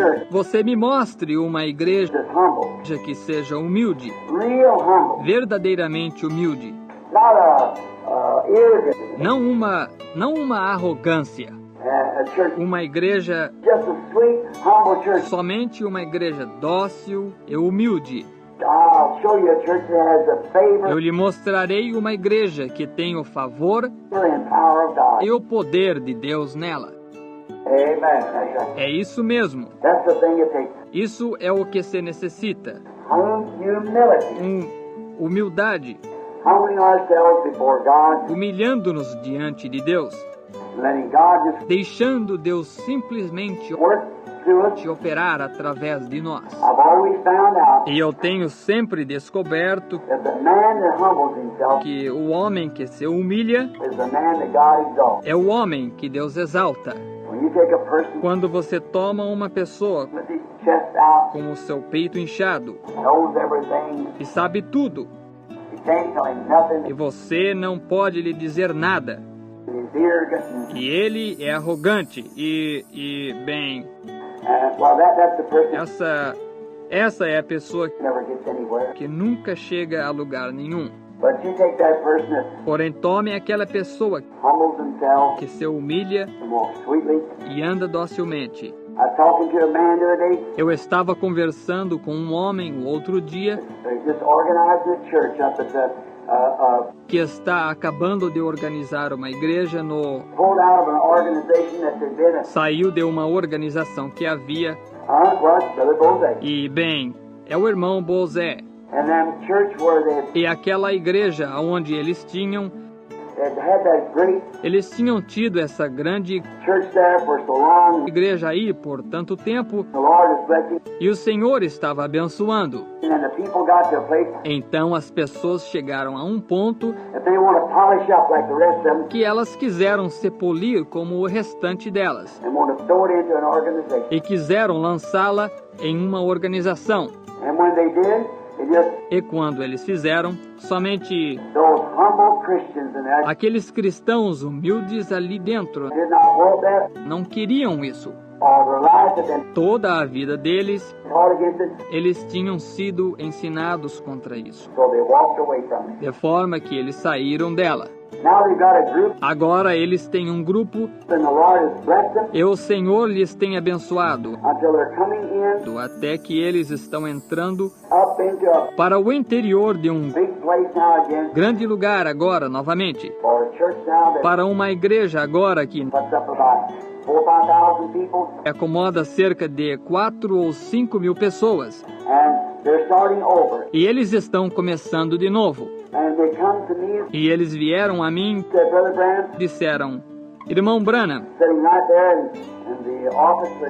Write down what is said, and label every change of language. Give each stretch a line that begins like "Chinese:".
Portuguese: Você me mostre uma igreja que seja humilde, verdadeiramente humilde. Não uma arrogância. Uma igreja
English: humble church.
Portuguese: Somente uma igreja dócil e humilde.
English: I'll show you a church that has the favor
Portuguese: Eu lhe mostrarei uma igreja que tem o favor
English: and power of God.
Portuguese: e o poder de Deus nela.
English: Amen. That's right.
Portuguese: É isso mesmo.
English: That's the thing it takes.
Portuguese: Isso é o que se necessita.
English: Humility.
Portuguese: Humildade,
English: Humbling ourselves before God.
Portuguese: humilhando-nos diante de Deus,
English: Letting God just
Portuguese: deixando Deus simplesmente
English: work through us.
Portuguese: te operar através de nós.
English: I've always found out
Portuguese: E eu tenho sempre descoberto
English: that the man that humbles himself
Portuguese: que o homem que se humilha
English: is the man that God exalts.
Portuguese: é o homem que Deus exalta.
English: When you take a person
Portuguese: Quando você toma uma pessoa
English: with his chest out,
Portuguese: com o seu peito inchado
English: knows everything,
Portuguese: e sabe tudo,
English: you can't tell him nothing,
Portuguese: e você não pode lhe dizer nada,
English: he's arrogant,
Portuguese: e ele é arrogante bem,
English: well, that's the person
Portuguese: essa é a pessoa
English: that never gets anywhere.
Portuguese: que nunca chega a lugar nenhum.
English: But you take that person that
Portuguese: Porém, tome aquela pessoa
English: humbles himself
Portuguese: que se humilha
English: and walks sweetly.
Portuguese: e anda docilmente.
English: I was talking to a man the other day.
Portuguese: Eu estava conversando com um homem o outro dia
English: They just organized a church up at the
Portuguese: que está acabando de organizar uma igreja
English: pulled out of an organization that they'd been in.
Portuguese: saiu de uma organização que havia
English: Well, it's Brother Bozay.
Portuguese: e, bem, é o irmão Bozé.
English: And then church where they
Portuguese: E aquela igreja onde eles tinham
English: had that great
Portuguese: tido essa grande
English: church there for so long.
Portuguese: igreja aí por tanto tempo,
English: The Lord is blessing.
Portuguese: e o Senhor estava abençoando.
English: And the people got to a place
Portuguese: Então as pessoas chegaram a um ponto
English: that they want to polish up like the rest of them
Portuguese: que elas quiseram se polir como o restante delas
English: and want to throw it into an organization.
Portuguese: e quiseram lançá-la em uma organização.
English: And when they did, it just
Portuguese: E quando eles fizeram, somente
English: those humble Christians in there
Portuguese: aqueles cristãos humildes ali dentro
English: did not want that.
Portuguese: não queriam isso.
English: All their lives had been
Portuguese: Toda a vida deles,
English: taught against it,
Portuguese: eles tinham sido ensinados contra isso,
English: so they walked away from it.
Portuguese: de forma que eles saíram dela.
English: Now they've got a group,
Portuguese: Agora eles têm um grupo
English: and the Lord has blessed them
Portuguese: e o Senhor lhes tem abençoado,
English: until they're coming in
Portuguese: até que eles estão entrando
English: up into a
Portuguese: para o interior de um
English: big place now again,
Portuguese: grande lugar agora, novamente,
English: or a church now that
Portuguese: para uma igreja agora que
English: puts up about 4,000 or 5,000 people,
Portuguese: acomoda cerca de 4 ou 5 mil pessoas.
English: and they're starting over.
Portuguese: E eles estão começando de novo.
English: And they come to me and
Portuguese: E eles vieram a mim
English: said, Brother Branham,
Portuguese: e disseram, irmão Branham,
English: sitting right there in the office, the